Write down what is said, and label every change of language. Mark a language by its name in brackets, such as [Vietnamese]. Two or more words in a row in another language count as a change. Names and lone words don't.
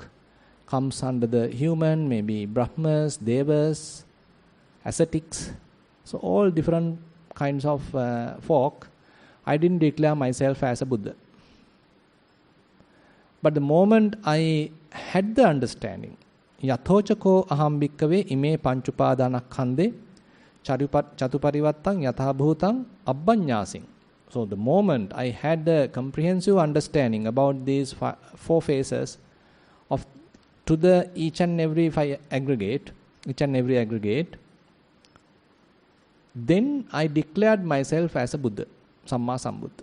[English] Comes under the human, maybe Brahmas, Devas, ascetics. So all different kinds of folk. I didn't declare myself as a Buddha. But the moment I had the understanding, [Pali] Yathochako aham bhikkhave ime panchupadana khande Chatuparivattang yatha bhutang abbanyasing. [English] So the moment I had the comprehensive understanding about these 4 phases of to the each and every aggregate, then I declared myself as a Buddha, [Pali] Samma Sambuddha.